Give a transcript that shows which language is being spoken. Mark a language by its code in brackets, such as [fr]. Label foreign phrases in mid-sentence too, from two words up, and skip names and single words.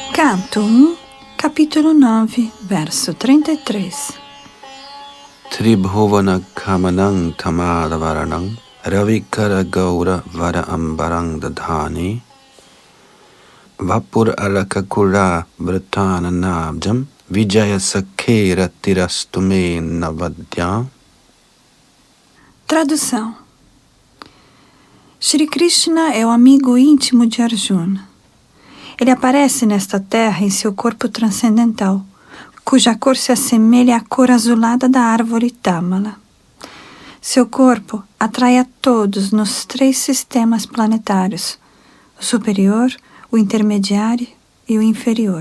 [pt] Canto 1, capítulo 9, verso 33. [sa] Tribhuvana kamanang tamadavaranang ravikara gaura vara ambarang dadhani vapur alakakura vratana nabjam vijaya sakhera tirastume navadya. [pt] Tradução. Shri Krishna é o amigo íntimo de Arjuna. Ele aparece nesta terra em seu corpo transcendental, cuja cor se assemelha à cor azulada da árvore Tamala. Seu corpo atrai a todos nos 3 sistemas planetários, o superior, o intermediário e o inferior.